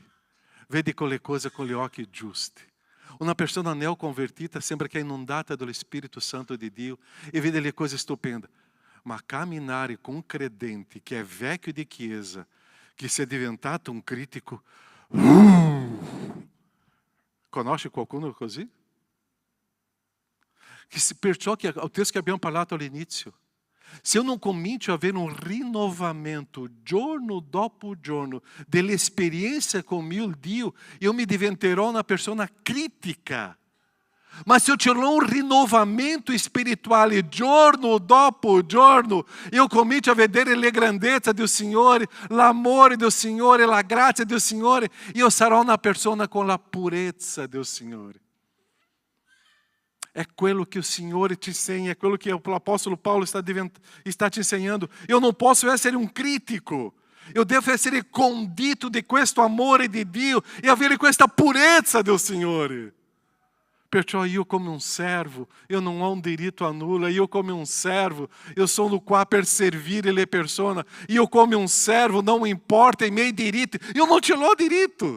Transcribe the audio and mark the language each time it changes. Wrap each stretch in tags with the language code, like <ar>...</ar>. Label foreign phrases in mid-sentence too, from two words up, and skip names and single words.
<it>Vede le cose con gli occhi giusti. Una persona neoconvertita sembra che è inondata dallo Spirito Santo di Dio e vede le cose stupende. Ma camminare con un credente che è vecchio di chiesa, che si è diventato un critico, conosce qualcuno così? Perciò che</it> <pt>o texto</pt> <it>che abbiamo parlato all'inizio, se</it> <pt>eu não</pt> <it>comincio a avere un rinnovamento giorno dopo giorno dell'esperienza con mio Dio, io mi diventerò una persona critica. Ma se</it> <pt>eu tiver um</pt> <it>rinnovamento spirituale giorno dopo giorno, eu comincio a vedere le grandezze del Signore, l'amore del Signore, la grazia del Signore, io sarò una persona con la purezza del Signore.</it> <pt>É aquilo que o Senhor te ensina, é aquilo que o apóstolo Paulo está te ensinando. Eu não posso essere um crítico.</pt> <it>Eu devo essere condito di questo amore di Dio e avere questa purezza del Signore. Perciò io come un servo, io non ho un diritto a nulla, io come un servo, io sono qua per servire le persone, io come un servo non importa i miei diritti, io non ce l'ho diritto.</it>